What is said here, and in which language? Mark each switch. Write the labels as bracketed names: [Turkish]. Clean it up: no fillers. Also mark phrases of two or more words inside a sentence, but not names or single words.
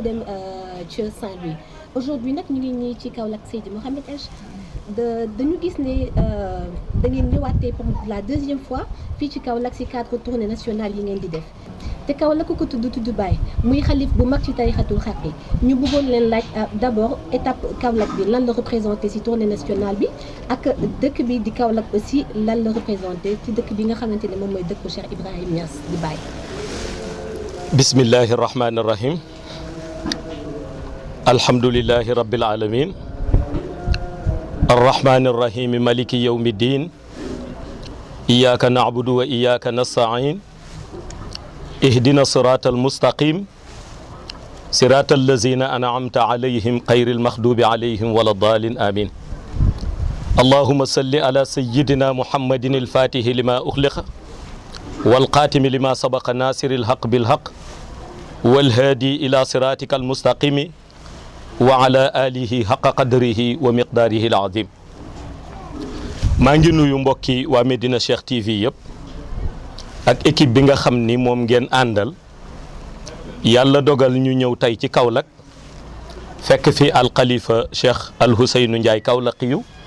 [Wolof] dem ca Saint-Louis aujourd'hui nag ñu ngi ñii ci Kaolack Seydi Mouhamed El Cheikh dañu gis ne da ngeen ñëwaatee [French] pour la deuxième fois [Wolof] fii ci Kaolack ci [French] cadre tournée nationale [Wolof] yi ngeen di def te Kaolack ku ko tudd Baye muy xalif bu mag ci tarixatul xaqi ñu bëggoon leen laaj [French] d'abord étape [Wolof] Kaolack bi lan la représenté ci [French] tournée nationale [Wolof] bi ak dëkk bi di Kaolack aussi lan la représenté ci dëkk bi nga xamante ne moom mooy dëkku Cheikh Ibrahim Niass di Baye. [Arabic] بسم الله الرحمن الرحيم الحمد لله رب العالمين الرحمن الرحيم مالك يوم الدين إياك نعبد وإياك نستعين اهدنا الصراط المستقيم صراط الذين أنعمت عليهم غير المغضوب عليهم ولا الضالين آمين اللهم صل على سيدنا محمد الفاتح لما أغلق والقاتم لما سبق ناصر الحق بالحق والهادي إلى صراطك المستقيم وعلى آله حق قدره ومقداره العظيم [Wolof] maa ngi nuyu mbokki waa Medina Cheikh TV yëpp ak équipe bi nga xam ni moom ngeen àndal yàlla dogal ñu ñëw tey ci Kaolack fekk fi alxalifa Cheikh Al Ousseynou Ndiaye Kaolack yu